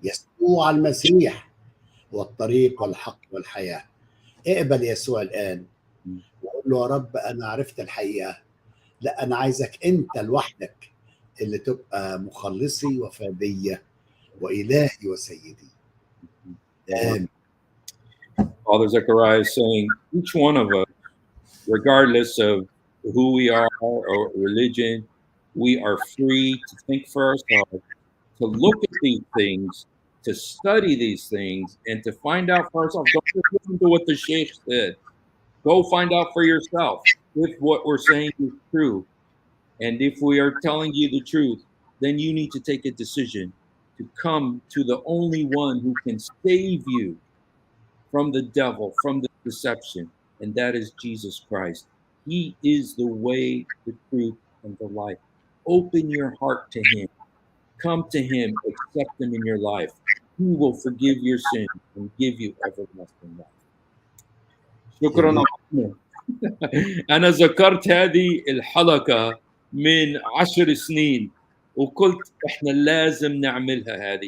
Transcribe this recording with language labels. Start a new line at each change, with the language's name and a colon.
Arabic: يسوع المسيح هو الطريق والحق والحياة. اقبل يسوع الآن وقول له: يا رب أنا عرفت الحقيقة، لا أنا عايزك أنت لوحدك اللي تبقى مخلصي وفادية وإلهي وسيدي. آمين.
English: Father Zechariah is saying each one of us, regardless of who we are or religion, we are free to think for ourselves, to look at these things, to study these things, and to find out for ourselves. Don't just listen to what the sheikh said. Go find out for yourself if what we're saying is true. And if we are telling you the truth, then you need to take a decision to come to the only one who can save you from the devil, from the deception, and that is Jesus Christ. He is the way, the truth, and the life. Open your heart to Him. Come to Him, accept Him in your life. He will forgive your sins and give you everlasting life.
Arabic: شكرا آمين. أخونا. أنا ذكرت هذه الحلقة من 10 سنين وقلت إحنا لازم نعملها.